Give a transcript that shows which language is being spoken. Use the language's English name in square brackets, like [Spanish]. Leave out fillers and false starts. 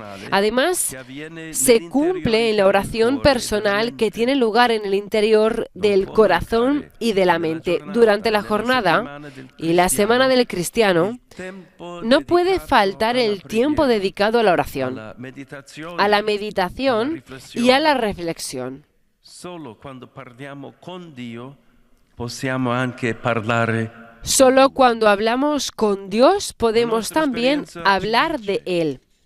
[Spanish] Además, se cumple en la oración personal que tiene lugar en el interior del corazón y de la mente. Durante la jornada y la semana del cristiano, no puede faltar el tiempo dedicado a la oración, a la meditación y a la reflexión. [Italian] Solo quando parliamo con Dio possiamo anche parlare. [Spanish] Solo cuando hablamos con Dios podemos también hablar de Él.